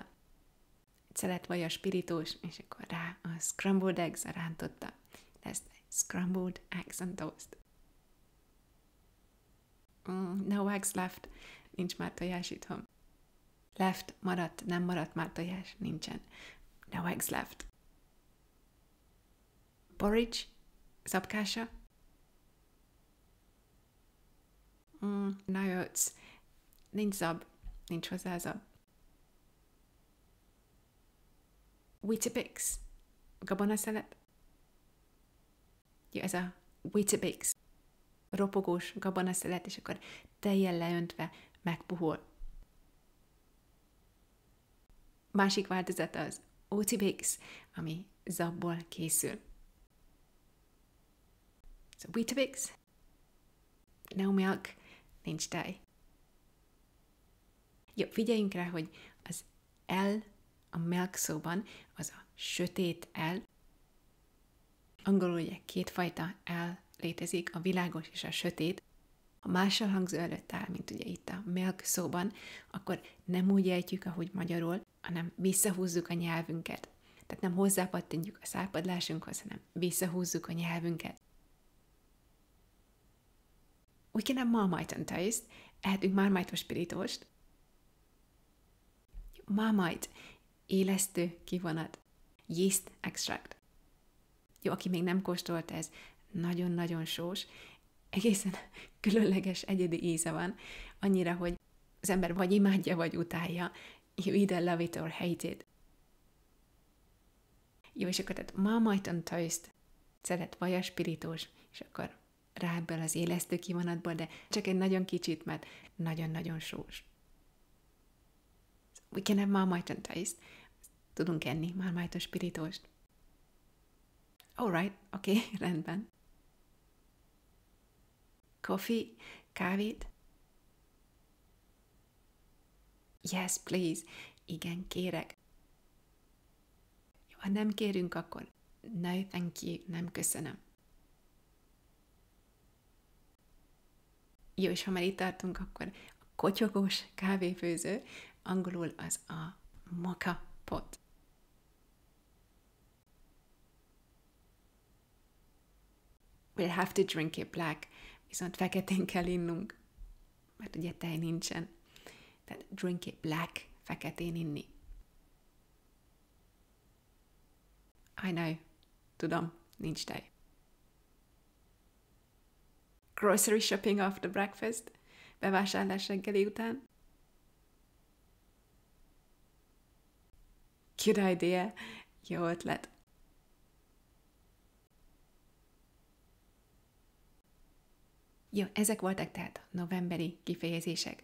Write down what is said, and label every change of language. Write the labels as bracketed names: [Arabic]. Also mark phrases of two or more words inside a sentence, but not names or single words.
[Hungarian] Szelet vajas pirítós, és akkor rá a [English] scrambled eggs [Hungarian] a rántotta. [English] Lesz scrambled eggs on toast. No eggs left, [Hungarian] nincs már tojás itthon. Left, maradt, nem maradt már tojás, nincsen. [English] No eggs left. Porridge, zabkása. No oats, [Hungarian] nincs zab, nincs hozzá zab. Weetabix, gabonaszelet. Jó, ez a Weetabix, ropogós gabonaszelet, és akkor tejjel leöntve megpuhul. Másik változata az Oatibix, ami zabból készül. [English] So Weetabix, no milk, [Hungarian] nincs tej. Jó, figyeljünk rá, hogy az L a milk szóban az a sötét L. Angolul ugye kétfajta L létezik, a világos és a sötét. Ha mással hangzó előtt áll, mint ugye itt a milk szóban, akkor nem úgy ejtjük, ahogy magyarul, hanem visszahúzzuk a nyelvünket. Tehát nem hozzápattintjuk a szárpadlásunkhoz, hanem visszahúzzuk a nyelvünket. [English] We can have Marmite on toast. [Hungarian] Ehetünk Marmite-os pirítóst. Marmite, élesztő kivonat, [English] yeast extract. [Hungarian] Jó, aki még nem kóstolta, ez nagyon-nagyon sós, egészen különleges, egyedi íze van, annyira, hogy az ember vagy imádja, vagy utálja. [English] You either love it or hate it. [Hungarian] Jó, és akkor tehát [English] Marmite on toast, [Hungarian] szedett vajas pirítós, és akkor rá ebből az élesztő kivonatból, de csak egy nagyon kicsit, mert nagyon-nagyon sós. [English] We can have Marmite on toast. [Hungarian] Tudunk enni Marmite-os pirítóst. Alright, oké, rendben. [English] Coffee, kávét? Yes, please. [Hungarian] Igen, kérek. Jó, ha nem kérünk, akkor [English] no, thank you, [Hungarian] nem köszönöm. Jó, és ha már itt tartunk, akkor a kotyogós kávéfőző, angolul az a [English] mocha pot. We'll have to drink it black, [Hungarian] viszont feketén kell innunk, mert ugye tej nincsen. Tehát [English] drink it black, [Hungarian] feketén inni. [English] I know, [Hungarian] tudom, nincs tej. [English] Grocery shopping after breakfast, [Hungarian] bevásárlás reggeli után. [English] Good idea, [Hungarian] jó ötlet. Jó, ezek voltak tehát a novemberi kifejezések.